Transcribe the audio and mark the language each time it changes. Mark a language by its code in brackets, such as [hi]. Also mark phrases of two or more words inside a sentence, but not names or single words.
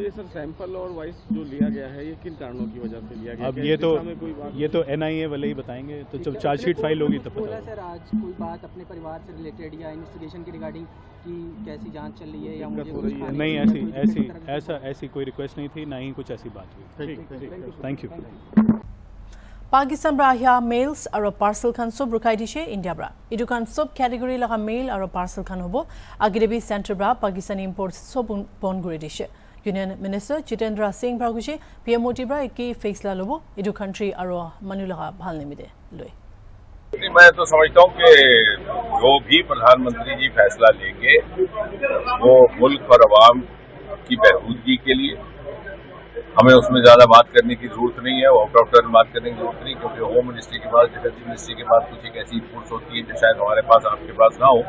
[hi] तो ये सर सैंपल और वॉइस जो लिया गया है ये किन कारणों की वजह से लिया गया? अब ये तो NIA वाले ही बताएंगे, तो जब [en] chargesheet file [hi] होगी तब पता। सर आज कोई बात अपने परिवार से रिलेटेड या इन्वेस्टिगेशन की रिगार्डिंग कि कैसी जांच चल रही है या मुझे नहीं, ऐसी कोई रिक्वेस्ट नहीं थी, ना ही कुछ ऐसी बात हुई। [en] thank you. [nag] Pakistan bra hia mails aro parcel khan sob rukai dishe India bra. Idu khan sob category laga mail aro parcel khan hobo. Agirebi center bra Pakistan imports sob bon guri dishe. [en] Union Minister [nag] Jitendra Singh bra gushe PMOT bra eki faisla lobo. Idu country aro manu laga bhal nimide loy. [hi] मैं तो समझता हूँ कि जो भी प्रधानमंत्री जी फैसला लेंगे वो मुल्क और अवाम की बहबूदगी के लिए हमें उसमें ज्यादा बात करने की जरूरत नहीं है, [en] out of turn [hi] बात करने की जरूरत नहीं, क्योंकि [en] home ministry [hi] के बाद, [en] defence ministry [hi] के बाद कुछ एक ऐसी इनपुट्स होती है जो शायद हमारे पास, आपके पास ना हो।